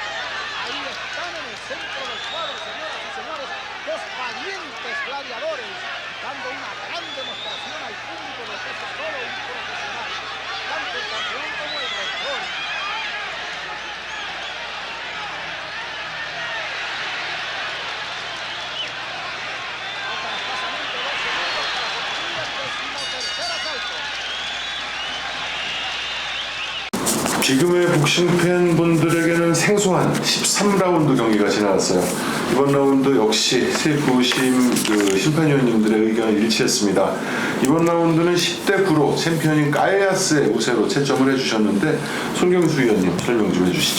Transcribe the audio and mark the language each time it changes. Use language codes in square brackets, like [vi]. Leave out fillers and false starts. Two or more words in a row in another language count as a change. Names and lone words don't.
[es] Ahí están en el centro del cuadro, señoras y señores, dos valientes gladiadores, dando una gran demostración al público de que es solo un profesional, tanto el campeón como el retador. Faltan escasamente 2 segundos para concluir el 13º asalto. [ko] 지금의 복싱 팬분들에게는 생소한 13라운드 경기가 지나갔어요. 이번 라운드 역시 세부심 심판위원님들의 의견은 일치했습니다. 이번 라운드는 10대 9로 챔피언인 까이아스의 우세로 채점을 해주셨는데 손경수 위원님 설명 좀 해주시죠.